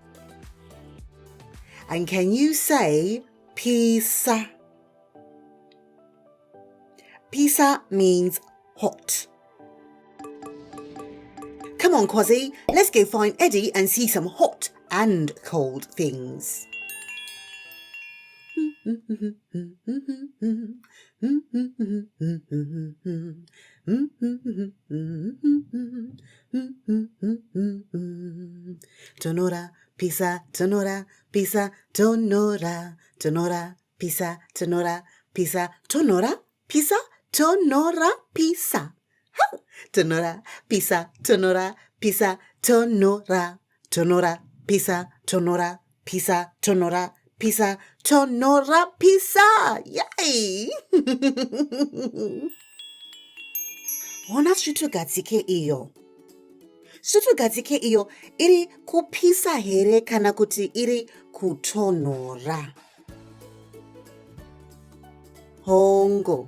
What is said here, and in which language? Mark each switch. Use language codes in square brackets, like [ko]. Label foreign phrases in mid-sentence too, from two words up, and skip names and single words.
[en] And can you say pisa? Pisa means hot. Come on, Kwazii, let's go find Eddie and see some hot and cold things. [sn] Tonora, pisa, tonora, pisa, tonora, tonora, pisa, tonora, pisa, tonora, pisa, tonora, pisa. Tonora, pisa, tonora, pisa, tonora, tonora, pisa, tonora, pisa, tonora, pisa, tonora, pisa. Yay! Ona svitogadzike iyo. Svitogadzike iyo iri kupisa here kana kuti iri kutonhora? Hongo.